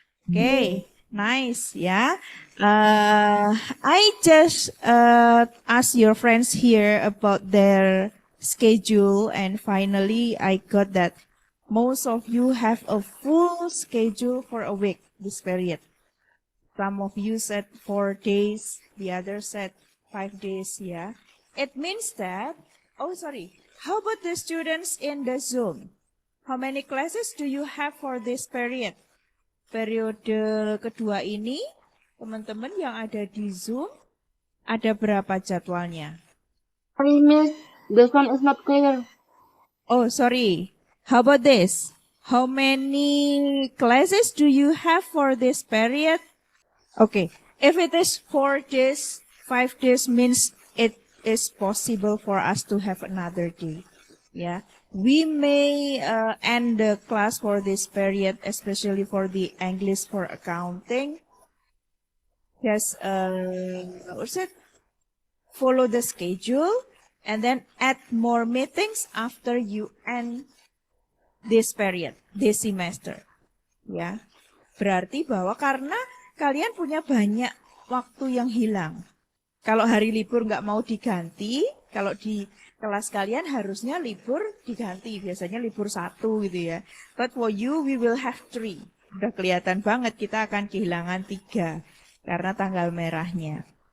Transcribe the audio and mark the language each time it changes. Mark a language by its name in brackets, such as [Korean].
[English] Okay, nice, yeah. I just asked your friends here about their schedule, and finally I got that most of you have a full schedule for a week this period. Some of you said 4 days, the others said 5 days, yeah. It means that, oh sorry, how about the students in the Zoom? How many classes do you have for this period? [Indonesian] Periode kedua ini, teman-teman yang ada di Zoom, ada berapa jadwalnya? [English] Sorry, Miss. This one is not clear. Oh, sorry. How about this? How many classes do you have for this period? Okay. If it is 4 days, 5 days means it is possible for us to have another day. Yeah. We may end the class for this period, especially for the English for accounting. Just what's it? Follow the schedule and then add more meetings after you end this period, this semester. [Indonesian] Ya. Berarti bahwa karena kalian punya banyak waktu yang hilang. Kalau hari libur nggak mau diganti, kalau di kelas kalian harusnya libur diganti. Biasanya libur 1 gitu ya. [English] But for you, we will have 3. [Indonesian] Udah kelihatan banget kita akan kehilangan 3 karena tanggal merahnya.